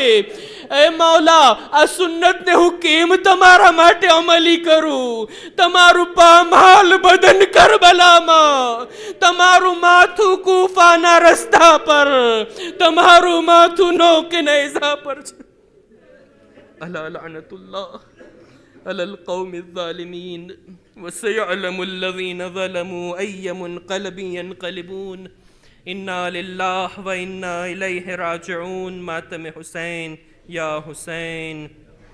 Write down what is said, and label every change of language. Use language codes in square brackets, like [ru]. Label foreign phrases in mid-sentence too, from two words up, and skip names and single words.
[gu] એ મૌલા, આ સુન્નતને હું કેમ તમારા માટે અમલી કરું? તમારું પામાલ બદન કરબલામાં, તમારું માથું કૂફાના રસ્તા પર, તમારું માથું નોકે નેઝા પર છે. [ar] ألا لعنة الله على القوم الظالمين وسيعلم الذين ظلموا أي منقلب ينقلبون إنا لله وإنا إليه راجعون. [ur] ماتم حسين يا حسين.